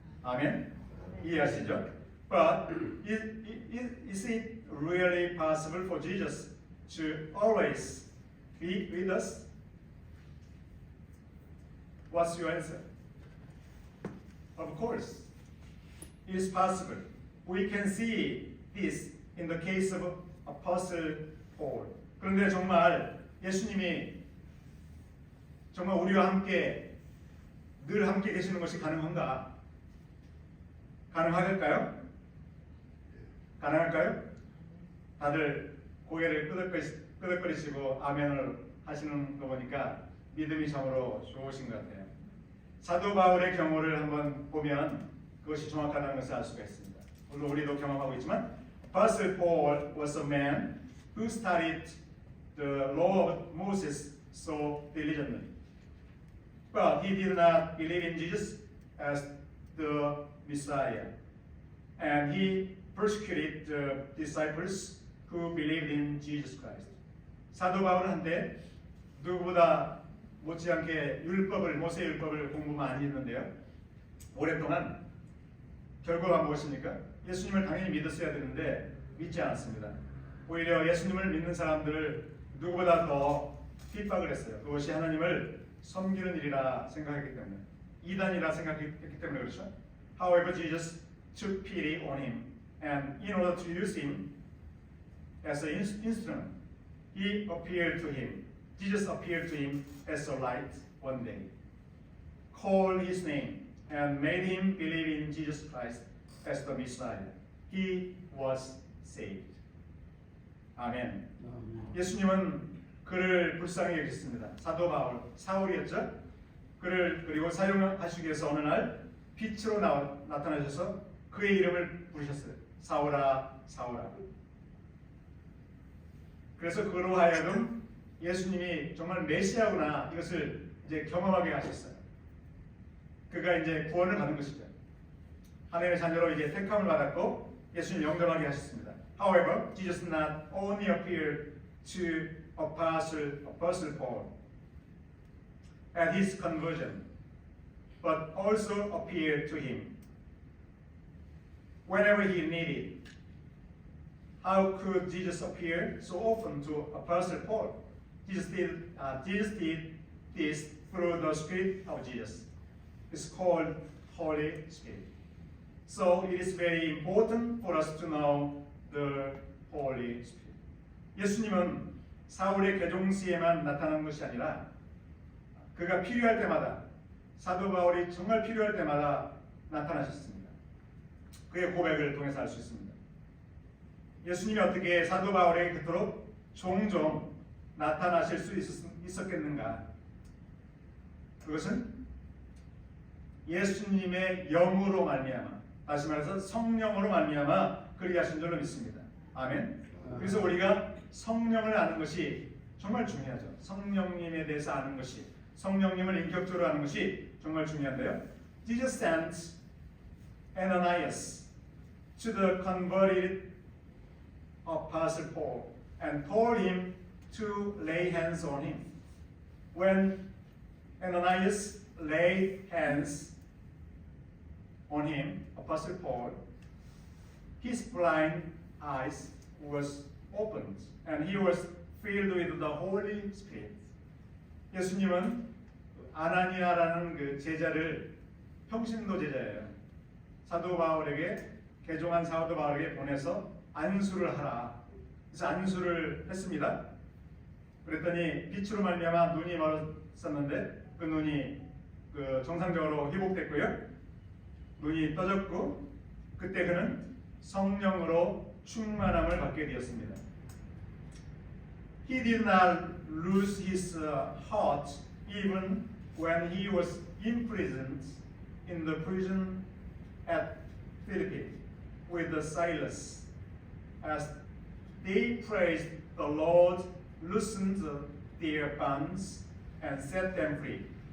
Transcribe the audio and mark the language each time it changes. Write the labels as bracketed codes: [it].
[ko] 아멘. 이해하시죠? [en] But is it really possible for Jesus to always be with us? What's your answer? Of course, it is possible. We can see this in the case of Apostle Paul. [ko] 그런데 정말 예수님이 정말 우리와 함께 늘 함께 계시는 것이 가능한가? 가능할까요? 가능할까요? 다들 고개를 끄덕거리시고 아멘을 하시는 거 보니까 믿음이 참으로 좋으신 것 같아요. 사도 바울의 경우를 한번 보면 그것이 정확하다는 것을 알 수가 있습니다. 물론 우리도 경험하고 있지만 [en] Apostle Paul was a man who studied the law of Moses so diligently. But he did not believe in Jesus as the Messiah. And he persecuted the disciples who believed in Jesus Christ. [ko] 사도 바울은 한때 누구보다 못지않게 모세 율법을 공부 많이 했는데요. 오랫동안 결과가 무엇입니까? 예수님을 당연히 믿었어야 되는데 믿지 않았습니다. 오히려 예수님을 믿는 사람들을 누구보다 더 핍박을 했어요. 그것이 하나님을 섬기는 일이라 생각했기 때문에, 이단이라 생각했기 때문에 그렇죠. [en] However, Jesus took pity on him, and in order to use him as an instrument, he appeared to him. Jesus appeared to him as a light one day, called his name, and made him believe in Jesus Christ as the Messiah. He was saved. 아멘. [ko] 예수님은 그를 불쌍히 여기셨습니다. 사도 바울, 사울이었죠. 그를 그리고 사용하시기 위해서 어느 날 빛으로 나타나셔서 그의 이름을 부르셨어요. 사울아, 사울아. 그래서 그로 하여금 예수님이 정말 메시아구나 이것을 이제 경험하게 하셨어요. 그가 이제 구원을 받은 것이죠. 하나님의 자녀로 이제 택함을 받았고 예수님 영접하게 하셨습니다. [en] However, Jesus not only appeared to Apostle Paul at his conversion, but also appeared to him whenever he needed. How could Jesus appear so often to Apostle Paul? Jesus did this through the Spirit of Jesus. It's called Holy Spirit. So it is very important for us to know the Holy Spirit. [ko] 예수님은 사울의 계종시에만 나타난 것이 아니라 그가 필요할 때마다, 사도 바울이 정말 필요할 때마다 나타나셨습니다. 그의 고백을 통해서 알 수 있습니다. 예수님이 어떻게 사도 바울에게 그토록 종종 나타나실 수 있었겠는가? 그것은 예수님의 영으로 말미암아, 다시 말해서 성령으로 말미암아 그리하신 줄로 믿습니다. 아멘. 그래서 우리가 성령을 아는 것이 정말 중요하죠. 성령님에 대해서 아는 것이, 성령님을 인격적으로 아는 것이 정말 중요한데요. [en] Jesus sent Ananias to the converted Apostle Paul and told him to lay hands on him. When Ananias laid hands on him, Apostle Paul, his blind eyes was opened and he was filled with the Holy Spirit. [ko] 예수님은 아나니아라는 그 제자를 평신도 제자예요. 사도 바울에게 개종한 사도 바울에게 보내서 안수를 하라. 그래서 안수를 했습니다. 그랬더니 빛으로 말미암아 눈이 멀었었는데 그 눈이 정상적으로 회복됐고요. 눈이 떠졌고 그때 그는 성령으로 충만함을 받게 되었습니다. [en] He did not lose his heart even when he was imprisoned in the prison at Philippi with the Silas. As they praised the Lord, loosened their bonds and set them free.